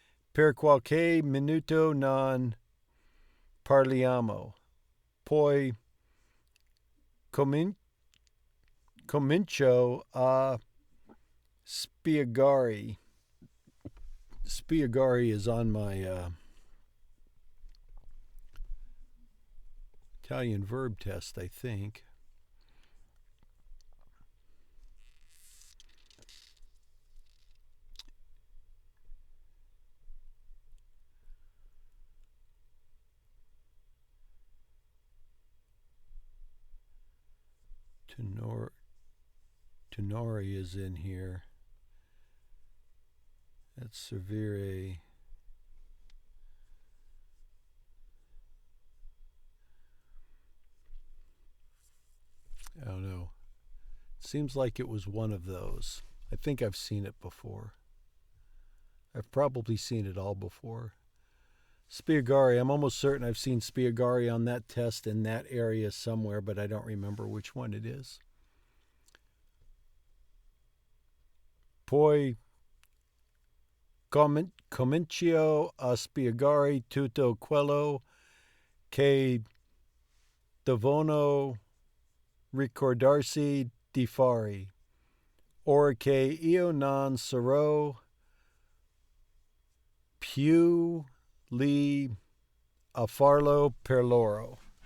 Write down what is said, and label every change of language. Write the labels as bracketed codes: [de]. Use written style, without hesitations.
[it] Per qualche minuto non parliamo. Poi comincio a spiegare. [en] Spiegare is on my Italian verb test, I think. Tenori is in here. That's severe. I don't know. It seems like it was one of those. I think I've seen it before. I've probably seen it all before. Spiegare, I'm almost certain I've seen Spiegare on that test in that area somewhere, but I don't remember which one it is. [it] Poi comincio a spiegare tutto quello che devono ricordarsi di fare, or che io non sarò più lì a farlo per loro.